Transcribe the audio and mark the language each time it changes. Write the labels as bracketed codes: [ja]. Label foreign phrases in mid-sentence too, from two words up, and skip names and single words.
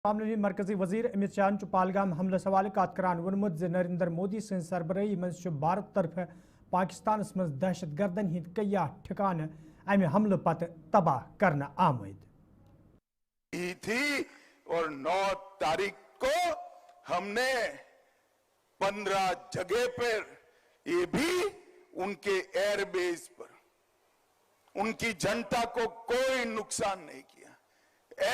[ks] मामले में मरकजी वजीर अमित शाह पालगाम हमले सवाल कत करान वोनमुत नरेंद्र मोदी सं सरबराही मज भारत तरफ पाकिस्तान मज दहशत गर्दन हिंद कया ठिकान अमि हमले पत तबाह करना आमद [hi] थी और 9 तारीख को हमने 15 जगह पर, ये भी उनके एयरबेस पर उनकी जनता को कोई नुकसान नहीं किया।